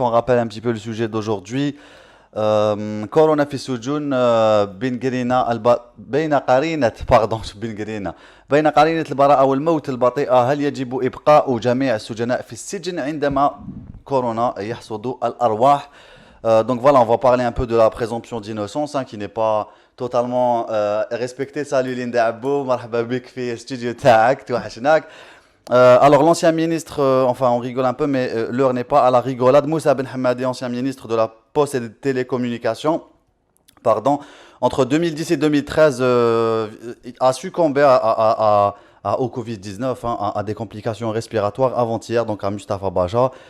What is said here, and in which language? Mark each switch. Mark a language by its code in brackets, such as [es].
[fr] On rappelle un petit peu le sujet d'aujourd'hui. [ar] كورونا في السجون بين قرينة البراءة والموت البطيئة. هل يجب إبقاء جميع السجناء في السجن عندما كورونا يحصد الأرواح؟ [fr] Donc voilà, on va parler un peu de la présomption d'innocence hein, qui n'est pas totalement respectée. [ar] Salut Linda Abou, marhaba bik fi studio taak, توحشناك. [fr] Alors l'ancien ministre, enfin on rigole un peu, mais l'heure n'est pas à la rigolade. Moussa Ben Hammadi, ancien ministre de la Poste et des Télécommunications, pardon, entre 2010 et 2013, a succombé au Covid-19, hein, à des complications respiratoires avant-hier, donc à Mustafa Baja.